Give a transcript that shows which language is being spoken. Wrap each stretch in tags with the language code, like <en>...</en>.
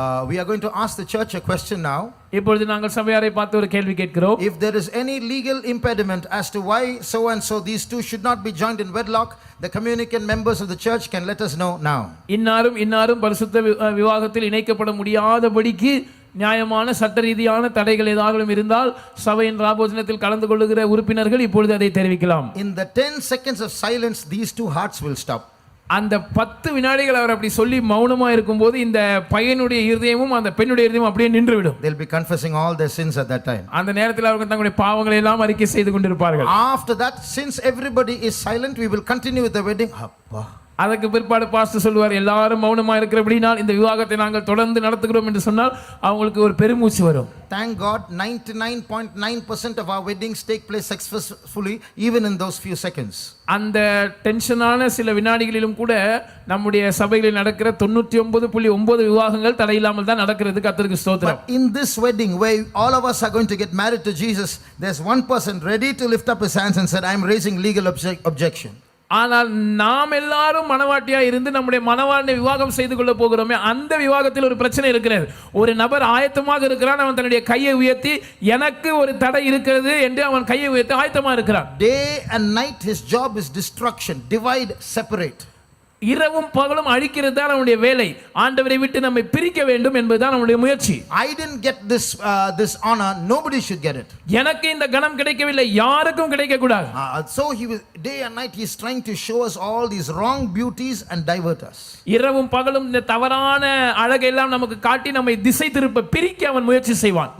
<en>We are going to ask the church a question now.</en> <ta>இப்பொழுது நாங்கள் சபையாரை பார்த்து ஒரு கேள்வி கேட்கிறோம்.</ta> <en>If there is any legal impediment as to why so and so these two should not be joined in wedlock, the communicant members of the church can let us know now.</en> <ta>இன்னாரும் பரிசுத்த விவாகத்தில் இணைக்கப்பட முடியாதபடிக்கு நியாயமான சட்ட ரீதியான தடைகள் ஏதாவது இருந்தால் சபையின் ராபோஜனத்தில் கலந்து கொள்ளுகிற உறுப்பினர்கள் இப்பொழுது அதை தெரிவிக்கலாம்.</ta> <en>In the 10 seconds of silence, these two hearts will stop.</en> <ta>அந்த 10 வினாடிகள் அவர் அப்படி சொல்லி மௌனமா இருக்கும்போது இந்த பையனுடைய இருதயமும் அந்த பெண்ணுடைய இருதயமும் அப்படியே நின்றுவிடும்.</ta> <en>They'll be confessing all their sins at that time.</en> <ta>அந்த நேரத்தில் அவர்கள் தங்களுடைய பாவங்களை எல்லாம் அறிக்கை செய்து கொண்டிருப்பார்கள்.</ta> <en>After that, since everybody is silent, we will continue with the wedding.</en> <ta>Appa. அதற்கு பிற்பாடு பாஸ்டர் சொல்வார், எல்லாரும் மௌனமா இருக்கிறபடினால் இந்த விவாகத்தை நாங்கள் தொடர்ந்து நடத்துகிறோம் என்று சொன்னால் அவங்களுக்கு ஒரு பெருமூச்சு வரும்.</ta> <en>Thank God 99.9% of our weddings take place successfully even in those few seconds.</en> <ta>அந்த டென்ஷனான சில வினாடிகளிலும் கூட நம்முடைய சபைகளில் நடக்கிற 99.9 விவாகங்கள் தடையில்லாமல் தான் நடக்கிறது. கர்த்தருக்கு ஸ்தோத்திரம்.</ta> <en>But in this wedding where all of us are going to get married to Jesus, there's one person ready to lift up his hands and said, I am raising legal objection.</en> <ta>ஆனால் நாம் எல்லாரும் மனவாட்டியா இருந்து நம்முடைய மனவாளனை விவாகம் செய்து கொள்ள போகிறோமே, அந்த விவாகத்தில் ஒரு பிரச்சனை இருக்கிறது. ஒரு நபர் ஆயத்தமாக இருக்கிறான், அவன் தன்னுடைய கையை உயர்த்தி எனக்கு ஒரு தடை இருக்கிறது என்று அவன் கையை உயர்த்தி ஆயத்தமாக இருக்கிறான்.</ta> <en>Day and night his job is destruction, divide, separate.</en> <ta>இரவும் பகலும் அழிக்கிறது தான் அவனுடைய வேலை. ஆண்டவரை விட்டு நம்மை பிரிக்க வேண்டும் என்பதுதான் அவனுடைய முயற்சி.</ta> <en>I didn't get this honor, nobody should get it.</en> <ta>எனக்கு இந்த கணம் கிடைக்கவில்லை, யாருக்கும் கிடைக்க கூடாது.</ta> <en>So he was day and night he is trying to show us all these wrong beauties and divert us.</en> <ta>இரவும் பகலும் இந்த தவறான அழகை எல்லாம் நமக்கு காட்டி நம்மை திசை திருப்ப பிரிக்க அவன் முயற்சி செய்வான்.</ta>